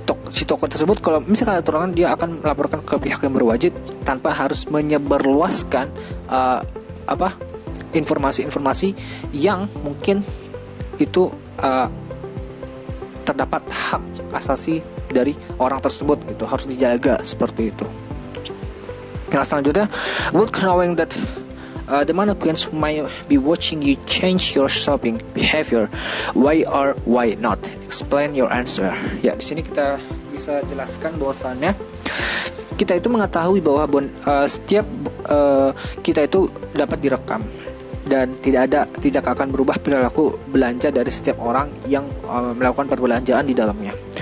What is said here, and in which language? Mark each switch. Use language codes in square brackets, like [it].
[id] si toko tersebut kalau misalkan ada kecurangan, dia akan melaporkan ke pihak yang berwajib tanpa harus menyebarluaskan informasi-informasi yang mungkin itu terdapat hak asasi dari orang tersebut, gitu, harus dijaga seperti itu. Yang selanjutnya, [en] would knowing that the mannequins might be watching you change your shopping behavior, why or why not? Explain your answer. [id] Ya, di sini kita bisa jelaskan bahwasannya kita itu mengetahui bahwa setiap kita itu dapat direkam dan tidak akan berubah perilaku belanja dari setiap orang yang melakukan perbelanjaan di dalamnya.